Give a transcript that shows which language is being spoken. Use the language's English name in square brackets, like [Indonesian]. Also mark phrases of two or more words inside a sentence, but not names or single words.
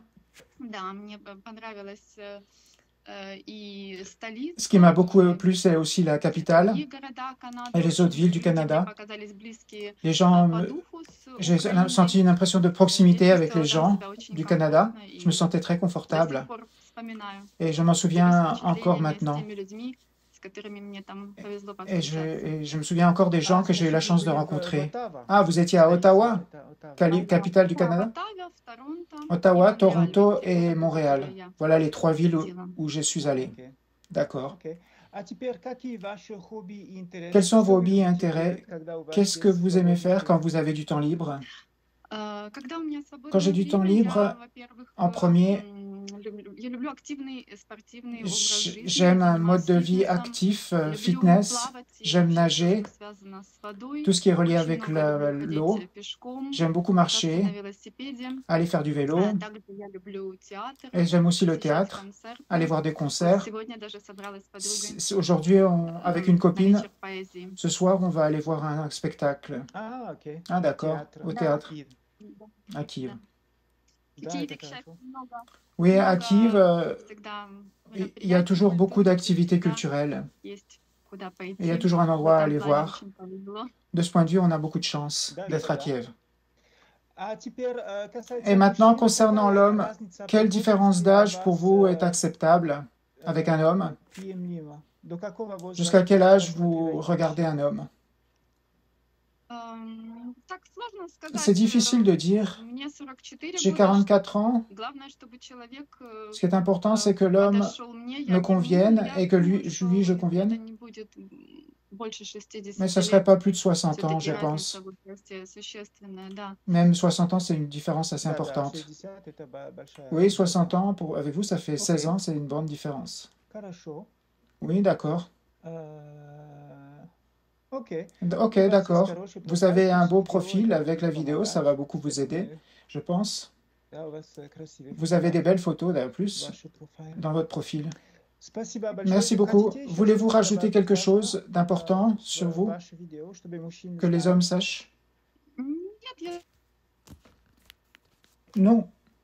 [Russian] Да, мне понравилось и [French] Ce [Russian] столица, [French] qui m'a beaucoup plu, c'est aussi la capitale [Russian] другие города Канады. [French] et les autres villes du [Russian] Люди мне [French] Canada. [Russian] показались близкие [French] Les gens, [Russian] по духу с [French] j'ai [Russian] Украиной. [French] senti une impression de proximité [Russian] Я [French] avec les [Russian] чувствовала [French] gens [Russian] себя очень [French] du Canada. [Russian] комфортно [French] Je me [Russian] и [French] sentais très [Russian] до [French] confortable [Russian] сих пор вспоминаю [French] et je m'en [Russian] эти [French] souviens encore [Russian] впечатления с [French] maintenant. [Russian] теми людьми, с которыми мне там повезло [French] Et je, [Russian] повстречаться. [French] et je me souviens encore des gens que j'ai eu la chance de rencontrer. Ah, vous étiez à [Russian] Столица, [French] Ottawa, [Russian] Оттава. [French] capitale du [Russian] В [French] Canada? [Russian] Оттаве, в Торонто [French] Ottawa, [Russian] и Монреале. [French] Toronto [Russian] Вот те [French] et [Russian] города, [French] Montréal. [Russian] которые я [French] Voilà les trois villes [Russian] посетила. [French] où je suis allé. [Russian] Окей, [French] D'accord. [Russian] окей. А теперь какие ваши хобби и интересы? [French] Quels sont [Russian] Что [French] vos [Russian] вы [French] hobbies et [Russian] любите [French] intérêts? [Russian] делать, когда у вас [French] Qu'est-ce que [Russian] есть [French] vous aimez [Russian] свободное [French] faire quand [Russian] время? [French] vous avez du temps libre? [Russian] Когда у меня [French] Quand j'ai [Russian] свободное [French] du temps [Russian] время, [French] libre, [Russian] я, во-первых, [French] en premier, [Russian] я люблю активный спортивный образ жизни. Я [French] j'aime un mode [Russian] занимаюсь [French] de vie [Russian] фитнесом, [French] actif, [Russian] люблю [French] fitness, [Russian] плавать и [French] j'aime [Russian] вообще все, [French] nager, [Russian] что связано с водой. [French] tout ce qui est relié [Russian] Очень [French] avec [Russian] много люблю [French] l'eau. [Russian] ходить пешком, [French] J'aime beaucoup [Russian] кататься на [French] marcher, [Russian] велосипеде. [French] aller faire du vélo. [Russian] Также я люблю театр, [French] Et j'aime aussi le [Russian] посещать [French] théâtre, [Russian] концерты. [French] aller voir des [Russian] Вот [French] concerts. [Russian] сегодня даже собралась с подругой [French] Aujourd'hui, avec une [Russian] на [French] copine, [Russian] вечер поэзии. [French] ce soir, on va aller voir un spectacle. [Russian] А, окей. [French] Ah, d'accord, [Russian] Театр. [French] au théâtre, [Russian] Киев. [French] à Kiev. [Russian] В Да, Киеве, это к счастью, хорошо. много [French] Oui, à Kiev, [Russian] всегда [French] il y a toujours beaucoup d'activités culturelles. [Russian] есть куда [French] Et il y a [Russian] пойти. [French] toujours un [Russian] В [French] endroit à [Russian] этом [French] aller [Russian] плане [French] voir. [Russian] очень повезло. [French] De ce point de vue, on a beaucoup de chance [Russian] Да, [French] d'être à [Russian] да. [French] Kiev. [Russian] А теперь, касается [French] Et maintenant, [Russian] мужчин, [French] concernant [Russian] какая [French] l'homme, [Russian] разница по [French] quelle différence [Russian] возрасту для [French] d'âge pour [Russian] вас, [French] vous est acceptable avec un homme? [Russian] приемлема? До какого [French] Jusqu'à [Russian] возраста [French] quel âge [Russian] вы [French] vous [Russian] рассматриваете [French] regardez [Russian] мужчин? [French] un homme? [Russian] Так сложно [French] C'est [Russian] сказать. [French] difficile de dire. [Russian] Мне 44 [French] J'ai [Russian] года. [French] 44 ans. [Russian] Главное, чтобы человек [French] Ce qui est important, c'est que l'homme [Russian] подошел мне, я [French] me [Russian] к нему. [French] convienne [Russian] Я [French] et que [Russian] думаю, [French] lui, [Russian] что [French] je [Russian] это [French] convienne. [Russian] не будет больше 60 [French] Mais ça ne serait [Russian] лет. [French] pas plus de 60 ans, [Russian] Все-таки [French] je [Russian] разница [French] pense. [Russian] в возрасте существенная, да. [French] Même 60 ans, c'est une différence assez [Russian] Да, да, [French] importante. [Russian] 60 это большая [French] Oui, [Russian] разница. [French] 60 ans, avec vous, ça fait 16 [Russian] Ok. [French] ans, c'est une grande différence. [Russian] Хорошо. [French] Oui, d'accord. [Russian] Окей. [French] Ok, [Russian] У вас есть [French] d'accord. [Russian] хороший [French] Vous [Russian] профиль, [French] avez un beau [Russian] видео, [French] profil [Russian] это [French] avec la vidéo, ça va beaucoup vous aider, je pense. [Russian] Да, у вас красивый [French] Vous avez des [Russian] профиль, [French] belles photos, d'ailleurs, plus, [Russian] ваш профиль. [French] dans votre profil. [Russian] Спасибо большое. [French] Merci beaucoup. [Russian] Хотите еще [French] Voulez-vous [Russian] что-то [French] rajouter [Russian] добавить [French] quelque [Russian] важно, [French] chose d'important [Russian] в [French] sur vous, [Russian] ваше видео, чтобы мужчины [French] que les [Russian] знали? [French] hommes sachent? [Russian] Нет, я [French] Non,